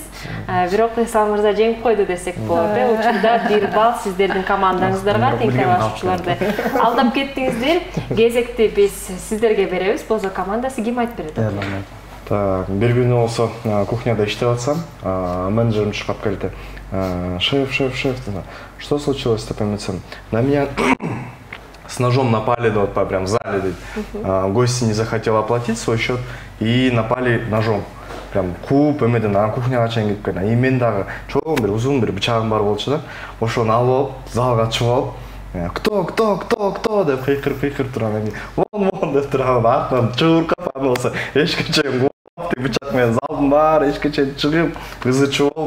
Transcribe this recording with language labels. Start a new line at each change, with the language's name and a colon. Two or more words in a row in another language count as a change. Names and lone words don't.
Kyrgyz: Бирок Эслам мырза жеңип койду десек болот. Учурда 1 балл сиздердин командаңыздарга тең талашуучуларды алдап кеттиңиздер. Кезекти биз сиздерге беребиз. Болсо командасы ким айтып берет? Так, бир күнү болсо кухняда иштеп атсам, менеджерим чыгып келди.
Russian: Шеф, что случилось,
Kyrgyz: деп айтсам,
Russian: на меня с ножом напали, вот прям в зале, гость не захотел оплатить свой счет и напали ножом.
Kyrgyz: Прям кууп эмеден кухняга чейин кирип келген. И мен дагы чоң бир узун бир бычагым бар болчу да. Ошону алып алып, залга чыгып алып, кто деп кыйкырып турган. Вон деп турган. Артынан чуркап болсо эшикке чейин бычак менен залдын баары эшикке чейин чыгып, кызы чыгып.